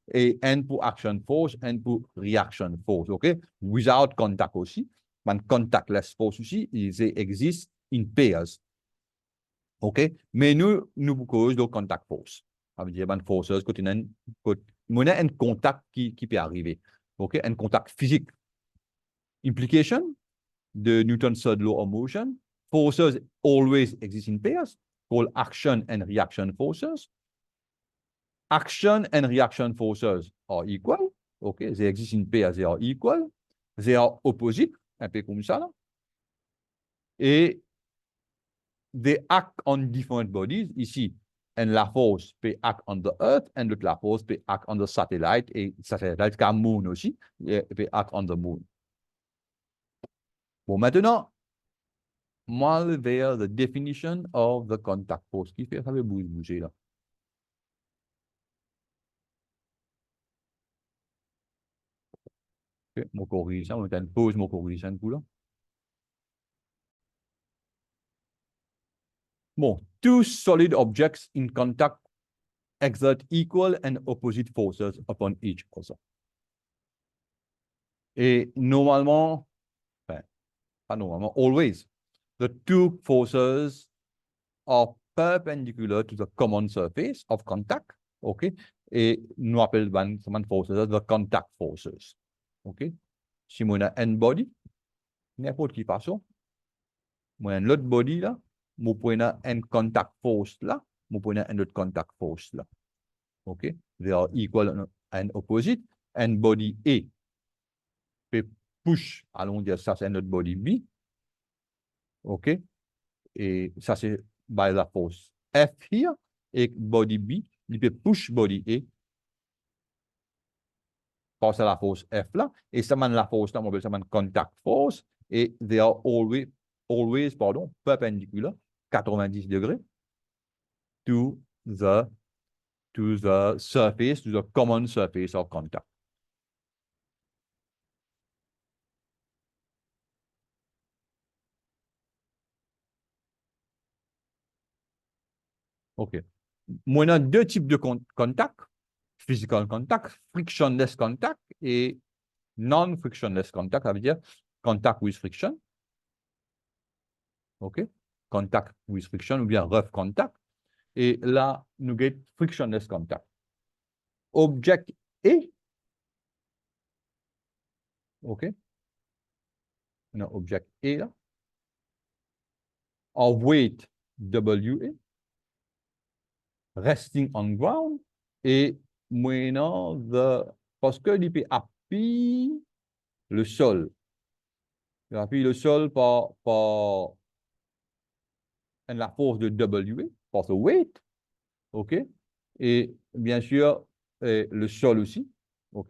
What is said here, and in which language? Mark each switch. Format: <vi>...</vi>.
<fr>Et N pour action force, N pour reaction force, OK?</fr> <en>Without contact aussi. Man contactless force aussi,</en> <fr>ils existent</fr> <en>in pairs. OK?</en> <fr>Mais nous cause de contact force. Ça veut dire man forces quand on a un contact qui peut arriver. OK? Un contact physique.</fr> <en>Implication de Newton's third law of motion. Forces always exist in pairs, called action and reaction forces. Action and reaction forces are equal. OK, they exist in pairs, they are equal. They are opposite,</en> <fr>un peu comme ça.</fr> <en>Là. Et they act on different bodies. Ici, and la force peut act on the Earth, and la force peut act on the satellite,</en> <fr>et satellite comme Moon aussi,</fr> <en>peut act on the Moon.</en> <fr>Bon, maintenant, moi,</fr> <en>vers the definition of the contact force.</en> <fr>Qui fait ça veut bouger là? Okay, mon corrige, on a une pause, mon corrige un coup là.</fr> <en>Bon, two solid objects in contact exert equal and opposite forces upon each other.</en> <fr>Et normalement, enfin, pas normalement,</fr> <en>always, the two forces are perpendicular to the common surface of contact, OK?</en> <fr>Et nous appelons forces</fr> <en>the contact forces,</en> <fr>OK? Si on a n body, n'importe qui façon, moi, l'autre body là, moi, prends un contact force là, moi, prends un autre contact force là. OK?</fr> <en>They are equal and opposite.</en> <fr>And body A peut push, allons dire ça, c'est notre body B. OK? Et ça, c'est by la force F here. Et body B, il peut push body A par la force F là. Et ça mène la force là, on appelle ça contact force.</fr> <en>Et they are always, pardon, perpendicular, 90 degrés to the, to the surface, to the common surface of contact. OK.</en> <fr>Moi, on a deux types de contact.</fr> <en>Physical contact, frictionless contact et non-frictionless contact, ça veut dire contact with friction. OK? Contact with friction ou bien rough contact.</en> <fr>Et là, nous avons</fr> <en>frictionless contact.</en> <fr>Object A, OK? On a object A là.</fr> <en>Of weight WA, resting on ground.</en> <fr>Et maintenant, parce que il peut appuyer le sol. Il appuie le sol par la force de WA, par le weight. OK? Et bien sûr, le sol aussi. OK?</fr>